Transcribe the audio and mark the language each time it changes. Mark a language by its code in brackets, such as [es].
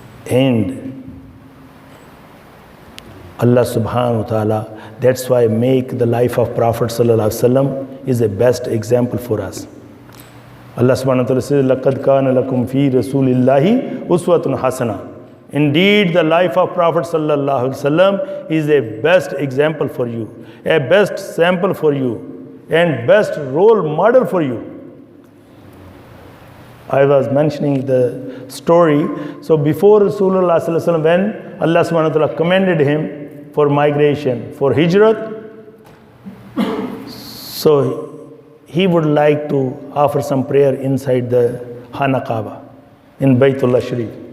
[en] And Allah subhanahu wa ta'ala, that's why make the life of Prophet sallallahu alaihi wasallam is the best example for us. Allah subhanahu wa ta'ala says, [ar] لَقَدْ كَانَ لَكُمْ فِي رَسُولِ اللَّهِ أُسْوَةٌ حَسَنَةٌ. [en] Indeed, the life of Prophet sallallahu alaihi wasallam is a best example for you, a best sample for you, and best role model for you. I was mentioning the story. So before Rasulullah sallallahu alaihi wasallam, when Allah subhanahu wa ta'ala commanded him for migration, for hijrat, so he would like to offer some prayer inside the Khana Kaaba in Baytullah Sharif.